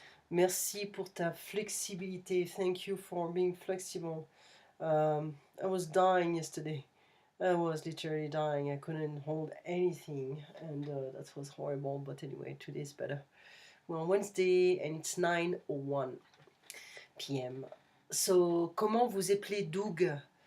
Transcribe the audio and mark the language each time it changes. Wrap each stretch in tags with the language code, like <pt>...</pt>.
<fr>Merci pour ta flexibilité.</fr> <en>Thank you for being flexible. I was dying yesterday. I was literally dying. I couldn't hold anything, and that was horrible. But anyway, today's better. We're on Wednesday, and it's 9:01 p.m.</en> <fr>So, comment vous appelez Doug?</fr>